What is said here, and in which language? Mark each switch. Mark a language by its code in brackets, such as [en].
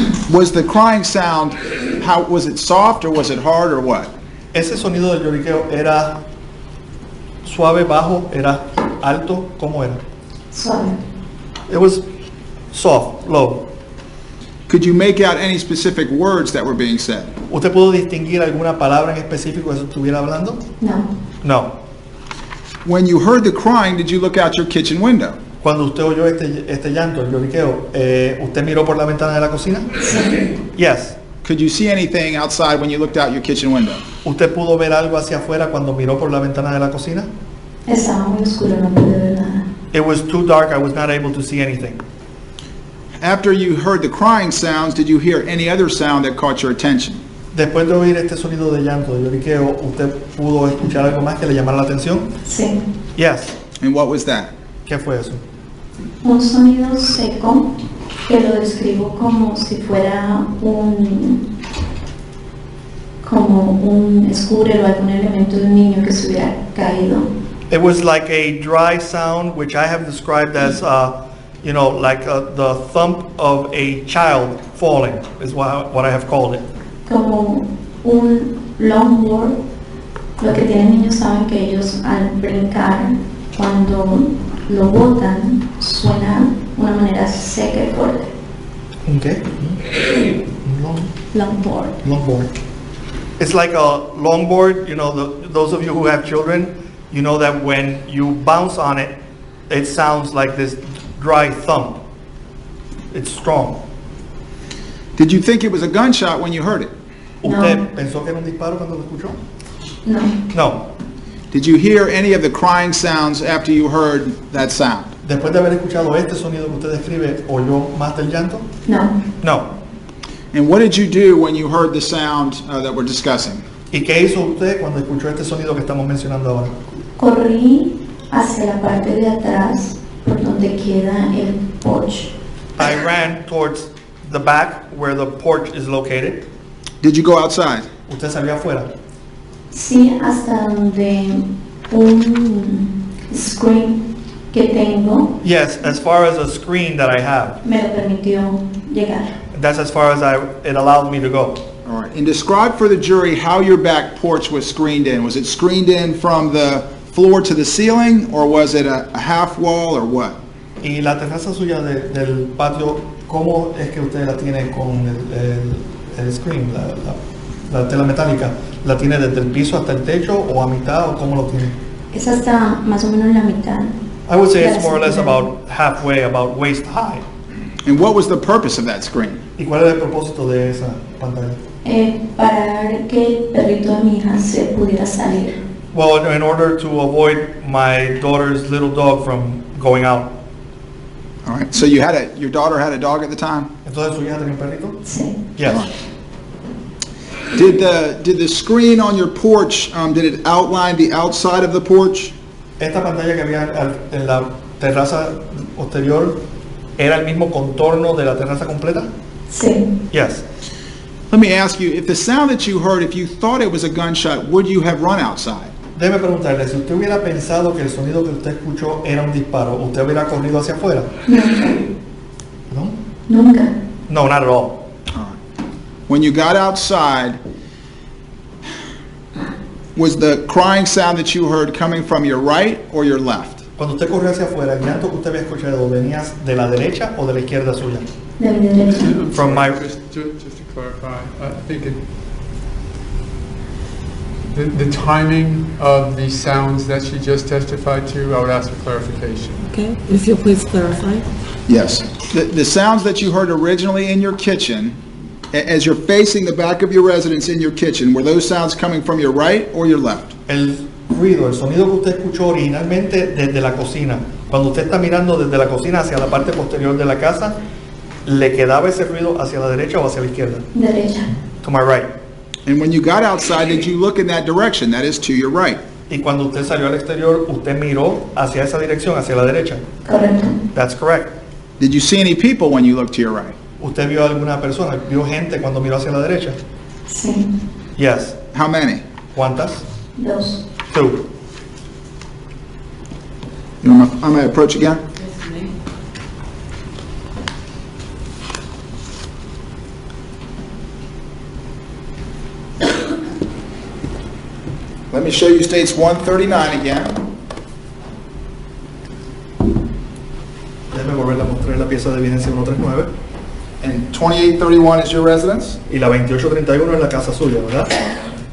[en] Was the crying sound, how, was it soft or was it hard or what? [es] ¿Ese sonido del lloriqueo era suave, bajo, era alto? ¿Cómo era? Suave. [en] It was soft, low. Could you make out any specific words that were being said? [es] ¿Usted pudo distinguir alguna palabra en específico que se estuviera hablando? No. [en] No. When you heard the crying, did you look out your kitchen window? [es] Cuando usted oyó este llanto, el lloriqueo, ¿usted miró por la ventana de la cocina? Sí. [en] Yes. Could you see anything outside when you looked out your kitchen window? [es] ¿Usted pudo ver algo hacia afuera cuando miró por la ventana de la cocina? Estaba muy oscuro, no pude ver nada. [en] It was too dark, I was not able to see anything. After you heard the crying sounds, did you hear any other sound that caught your attention? [es] Después de oír este sonido de llanto, de lloriqueo, ¿usted pudo escuchar algo más que le llamara la atención? Sí. [en] Yes. And what was that? [es] ¿Qué fue eso? Un sonido seco que lo describo como si fuera como un scooter o algún elemento de un niño que se hubiera caído. [en] It was like a dry sound, which I have described as, like the thump of a child falling, is what I have called it. [es] Como un longboard. Lo que tienen niños saben que ellos al brincar, cuando lo botan, suena de una manera seca y fuerte. [en] Okay. Longboard. Longboard. It's like a longboard, those of you who have children, you know that when you bounce on it, it sounds like this dry thump. It's strong. Did you think it was a gunshot when you heard it? [es] ¿Usted No. pensó que era un disparo cuando lo escuchó? No. [en] No. Did you hear any of the crying sounds after you heard that sound? [es] Después de haber escuchado este sonido que usted describe, ¿oyó más del llanto? No. [en] No. And what did you do when you heard the sound that we're discussing? [es] ¿Y qué hizo usted cuando escuchó este sonido que estamos mencionando ahora? Corrí hacia la parte de atrás por donde queda el porche. [en] I ran towards the back where the porch is located. Did you go outside? [es] ¿Usted salió afuera? Sí, hasta donde un screen que tengo [en] Yes, as far as a screen that I have. [es] me lo permitió llegar. [en] That's as far as it allowed me to go. All right. And describe for the jury how your back porch was screened in. Was it screened in from the floor to the ceiling, or was it a half wall, or what? [es] Y la terraza suya del patio, ¿cómo es que usted la tiene con el screen, la tela metálica? ¿La tiene desde el piso hasta el techo o a mitad o cómo lo tiene? Es hasta más o menos la mitad. [en] I would say it's Yes. more or less about halfway, about waist high. And what was the purpose of that screen? [es] ¿Y cuál era el propósito de esa pantalla? Para que el perrito de mi hija se pudiera salir. [en] Well, in order to avoid my daughter's little dog from going out. All right. So your daughter had a dog at the time? [es] Entonces, ¿su hija tenía un perrito? Sí. [en] Yes. Did the screen on your porch, did it outline the outside of the porch? [es] Esta pantalla que había en la terraza posterior, ¿era el mismo contorno de la terraza completa? Sí. [en] Yes. Let me ask you, if the sound that you heard, if you thought it was a gunshot, would you have run outside? [es] Déjeme preguntarle, si usted hubiera pensado que el sonido que usted escuchó era un disparo, ¿usted hubiera corrido hacia afuera? Nunca. [en] No. [es] Nunca. [en] No, not at all. When you got outside, was the crying sound that you heard coming from your right or your left? [es] Cuando usted corrió hacia afuera, el llanto que usted había escuchado, ¿venía de la derecha o de la izquierda suya? De mi derecha. [en] From my... Just to clarify, I think the timing of the sounds that she just testified to, I would ask for clarification. Okay, if you'll please clarify. Yes. The sounds that you heard originally in your kitchen, as you're facing the back of your residence in your kitchen, were those sounds coming from your right or your left? [es] El ruido, el sonido que usted escuchó originalmente desde la cocina, cuando usted está mirando desde la cocina hacia la parte posterior de la casa, ¿le quedaba ese ruido hacia la derecha o hacia la izquierda? Derecha. [en] To my right. And when you got outside, did you look in that direction? That is to your right. [es] Y cuando usted salió al exterior, usted miró hacia esa dirección, hacia la derecha. Correcto. [en] That's correct. Did you see any people when you looked to your right? [es] ¿Usted vio alguna persona, vio gente cuando miró hacia la derecha? Sí. [en] Yes. How many? [es] ¿Cuántas? Dos. [en] Two. I'm going to approach again. Let me show you states 139 again. [es] Déjame volver a mostrar la pieza de evidencia 139. [en] And 2831 is your residence? [es] Y la 2831 es la casa suya, ¿verdad?